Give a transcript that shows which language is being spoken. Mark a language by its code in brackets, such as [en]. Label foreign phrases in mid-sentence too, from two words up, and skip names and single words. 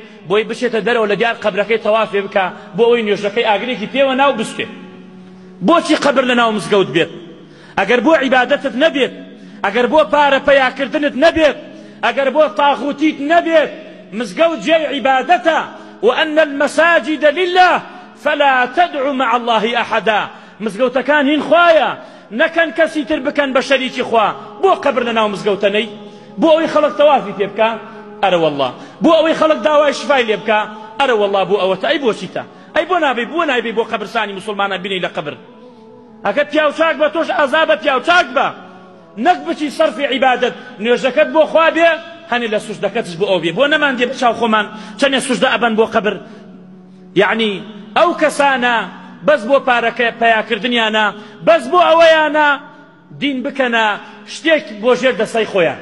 [ckb] بۆی بچێتە دەرەوە لە دیار قەبرەکەی تەوافێ بکە بۆ ئەوەی نوێژەکەی ئاگرێکی پێوە ناو بستێ بۆچی قەبر لە ناو مزگەوت بێت ئەگەر بۆ عیبادەتت نەبێت ئەگەر بۆ پارە پەیاکردنت نەبێت ئەگەر بۆ تاغوتیت نەبێت مزگەوت جێی عیبادەتە [ar] وأن المساجد لله فلا تدعو مع الله أحدا [ckb] مزگەوتەکان هین خوایە نەکەن کەسی تر بکەن بە شەریکی خوا بۆ قەبر لە ناو مزگەوتەنەی بۆ ئەوەی خەڵک تەوافی پێ بکە ئەرە والله بۆ ئەوەی خەڵک داوای شفای لێ بکە ئەرە والله بۆ ئەوەتە ئەی بۆچیتە ئەی بۆ نابێ بۆ قەبرستانی مسلمانە بینی لە قەبر ئەگە پیاوچاک بە تۆش ئازا بە پیاوچاک بە نەک بچی سەرفی عیبادەت نوێژەکەت بۆ خوا بێ هەنێ لە سوژدەکەتش بۆ ئەو بێ بۆ نەماندێ بچاو خۆمان چەندێ سوژدە ئەبەن بۆ قەبر یعنی ئەو کەسانە بەس بۆ پارەکە پەیاکردنیانە بەس بۆ ئەوەیانە دین بکەنە شتێک بۆ ژێر دەسەی خۆیان